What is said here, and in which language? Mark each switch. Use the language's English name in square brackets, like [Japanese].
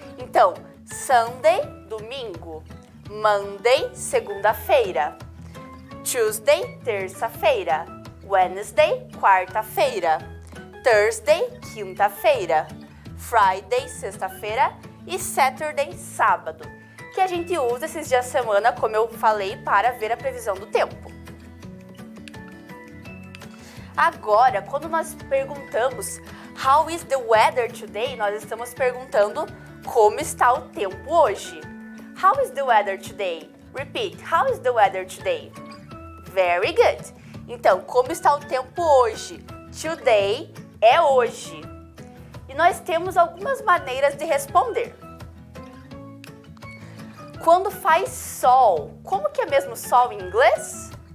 [Portuguese] Então, Sunday, domingo, Monday, segunda-feira, Tuesday, terça-feira, Wednesday, quarta-feira, Thursday, quinta-feira, Friday, sexta-feira e Saturday, sábado, que a gente usa esses dias da semana, como eu falei, para ver a previsão do tempo. Agora, quando nós perguntamos [English] How is the weather today? [Portuguese] Nós estamos perguntando como está o tempo hoje. [English] How is the weather today? Repeat, how is the weather today? Very good. [Portuguese] Então, como está o tempo hoje? Today é hoje. E nós temos algumas maneiras de responder. Quando faz sol, como que é mesmo sol em inglês?